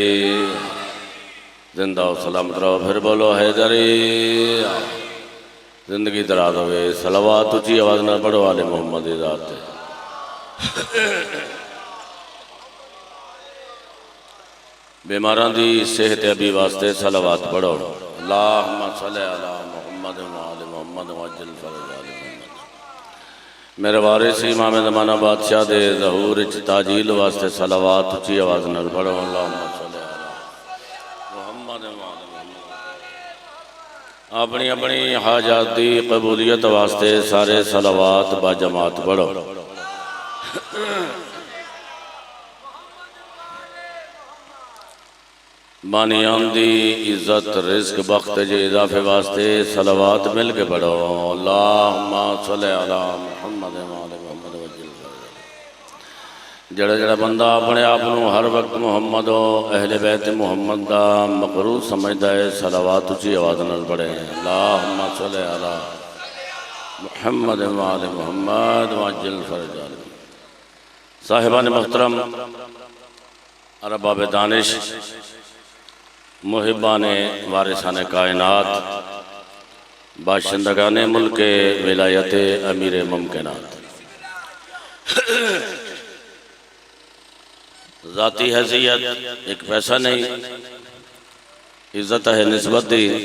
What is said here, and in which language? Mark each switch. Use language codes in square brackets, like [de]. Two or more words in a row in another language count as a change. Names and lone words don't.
[pa] زندہ سلامت رہو، پھر بولو حیدری. زندگی دراز ہووے. صلوات اُچی آواز نال پڑھو آل محمد دی ذات تے۔ بیماراں دی صحت یابی واسطے صلوات پڑھو. [ar] اللهم صل على محمد وآل محمد وعجل فرج آل محمد. [pa] میرے وارث امام زمانہ بادشاہ دے ظہور چ تعجیل واسطے صلوات اُچی آواز نال پڑھو. [ar] اللهم صل على محمد وآل محمد. [pa] اپنی اپنی حاجات دی قبولیت واسطے سارے صلوات باجماعت پڑھو. بانیان دی عزت رزق بخت جے اضافے واسطے صلوات مل کے پڑھو. [ar] اللهم صل على محمد وآل محمد وعجل فرج. [pa] جہڑا جہڑا بندہ اپنے آپ کو ہر وقت محمد اور اہل بیت محمد کا مقروض سمجھدا اے، صلوات اُچی آواز نال پڑھے. [ar] اللهم صل على محمد وآل محمد وعجل فرج. [pa] صاحبان محترم، ارباب دانش، محبان وارثان کائنات، باشندگان ملک ولایت امیر ممکنات، ذاتی حیثیت اک پیسہ نہیں، عزت اے نسبت دی.